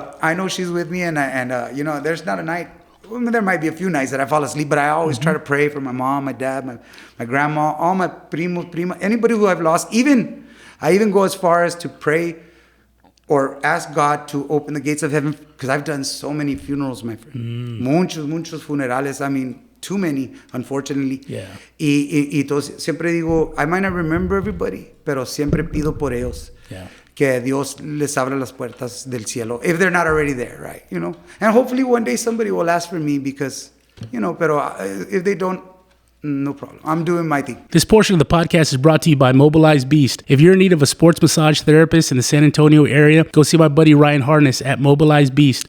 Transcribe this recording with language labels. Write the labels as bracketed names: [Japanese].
[English] I know she's with me. And you know, there's not a night. Well, there might be a few nights that I fall asleep, but I always try to pray for my mom, my dad, my grandma, all my primos, prima, anybody who I've lost. I even go as far as to pray or ask God to open the gates of heaven, because I've done so many funerals, my friend. [Spanish] Muchos funerales. [English] I mean, too many, unfortunately. Yeah. [Spanish] Y siempre digo, [English] I might not remember everybody, [Spanish] pero siempre pido por ellos. [English] Yeah. [Spanish] Que Dios les abra las puertas del cielo, [English] if they're not already there, right? You know? And hopefully one day somebody will ask for me, because, you know, [Spanish] pero [English] if they don't, no problem. I'm doing my thing. This portion of the podcast is brought to you by Mobilize Beast. If you're in need of a sports massage therapist in the San Antonio area, go see my buddy Ryan Harness at Mobilize Beast.